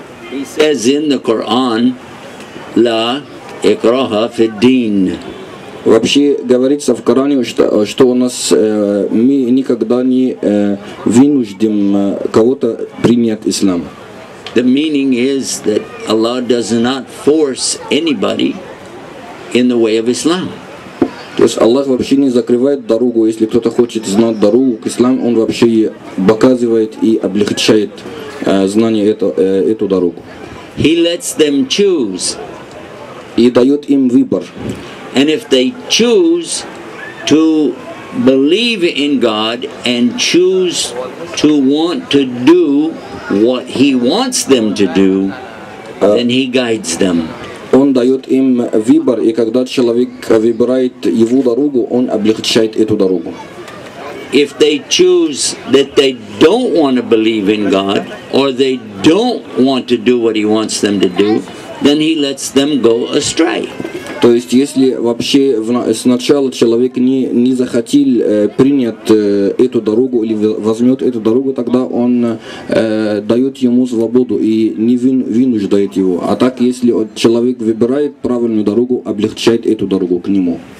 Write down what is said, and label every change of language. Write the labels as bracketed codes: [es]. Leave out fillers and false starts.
[en] He says in the Quran, [ar] La ikraha fid din. [ru] Вообще говорится в Коране, что у нас мы никогда не вынуждем кого-то принять ислам. [en] The meaning is that Allah does not force anybody in the way of Islam. [ru] То есть Аллах вообще не закрывает дорогу, если кто-то хочет знать дорогу к исламу, Он вообще показывает и облегчает знание эту дорогу. [en] He lets them choose. [ru] И дает им выбор. [en] And if they choose to believe in God and choose to want to do what He wants them to do, then He guides them. [ru] Он дает им выбор, и когда человек выбирает его дорогу, он облегчает эту дорогу. [en] If they choose that they don't want to believe in God, or they don't want to do what He wants them to do, then He lets them go astray. [ru] То есть, если вообще сначала человек не захотел принять эту дорогу или возьмет эту дорогу, тогда он дает ему свободу и не вынуждает его. А так, если человек выбирает правильную дорогу, облегчает эту дорогу к нему.